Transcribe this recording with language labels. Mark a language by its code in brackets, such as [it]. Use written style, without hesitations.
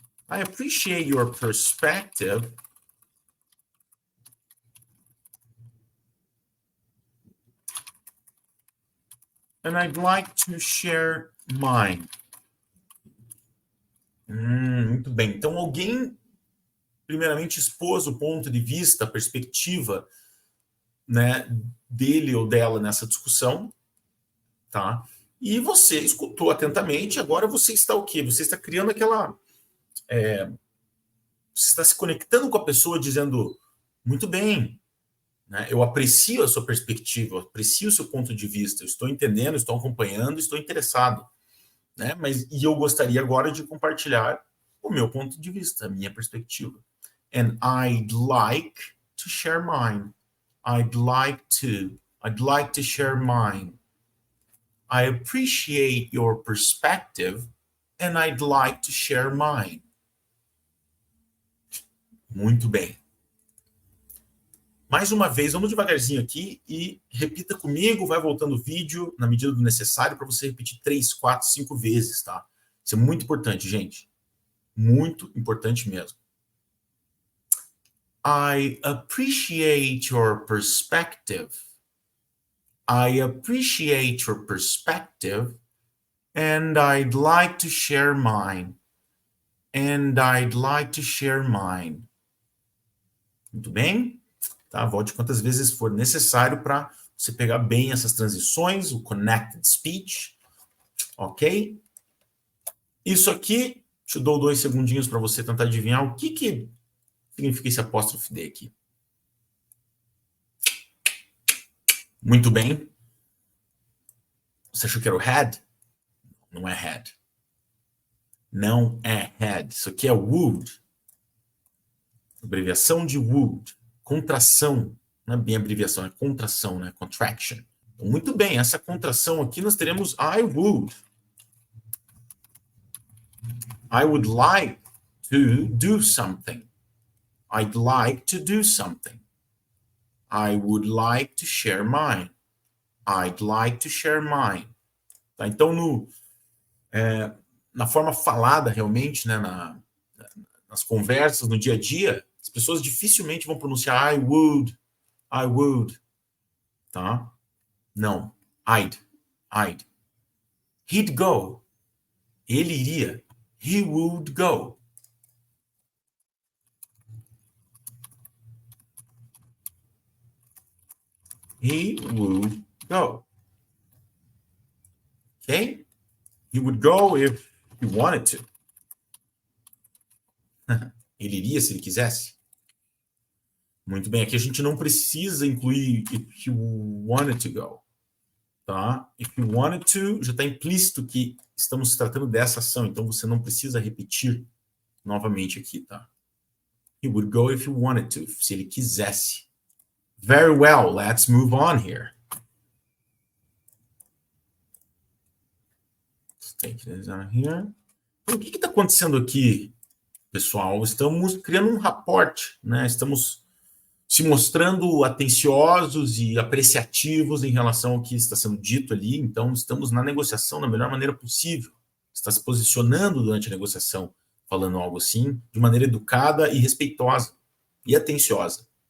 [en] I appreciate your perspective. And I'd like to share mine. [pt] Muito bem. Então, alguém, primeiramente, expôs o ponto de vista, a perspectiva, né, dele ou dela nessa discussão, tá? E você escutou atentamente, agora você está o quê? Você está criando aquela... você está se conectando com a pessoa dizendo, muito bem, né? Eu aprecio a sua perspectiva, eu aprecio o seu ponto de vista, eu estou entendendo, estou acompanhando, estou interessado, né? E eu gostaria agora de compartilhar o meu ponto de vista, a minha perspectiva. [en] And I'd like to share mine. I'd like to share mine. I appreciate your perspective and I'd like to share mine. [pt] Muito bem. Mais uma vez, vamos devagarzinho aqui e repita comigo, vai voltando o vídeo na medida do necessário para você repetir 3, 4, 5 vezes, tá? Isso é muito importante, gente. Muito importante mesmo. [en] I appreciate your perspective. I appreciate your perspective and I'd like to share mine. And I'd like to share mine. [pt] Muito bem? Tá? Volte quantas vezes for necessário para você pegar bem essas transições, o connected speech, ok? Isso aqui, te dou 2 segundinhos para você tentar adivinhar o que significa esse apóstrofe D aqui. Muito bem. Você achou que era o head? Não é head. Não é head. Isso aqui é would. Abreviação de would. Contração. Não é bem abreviação, é contração, né? Contraction. Então, muito bem, essa contração aqui nós teremos I would. [en] I would like to do something. I'd like to do something. I would like to share mine. I'd like to share mine. Tá? [pt] Então, na forma falada, realmente, né, nas conversas, no dia a dia, as pessoas dificilmente vão pronunciar I would, tá? Não, I'd. [en] He'd go. [pt] Ele iria. [en] He would go. He would go. Okay? He would go if he wanted to. [pt] Ele iria se ele quisesse. Muito bem, aqui a gente não precisa incluir [en] if you wanted to go. [pt] Tá? [en] If you wanted to, [pt] já está implícito que estamos tratando dessa ação, então você não precisa repetir novamente aqui, tá? [en] He would go if he wanted to, [pt] se ele quisesse. [en] Very well, let's move on here. Let's take this down here. [pt] Então, o que está acontecendo aqui, pessoal? Estamos criando um rapport, né? Estamos se mostrando atenciosos e apreciativos em relação ao que está sendo dito ali. Então, estamos na negociação da melhor maneira possível. Está se posicionando durante a negociação, falando algo assim, de maneira educada e respeitosa e atenciosa.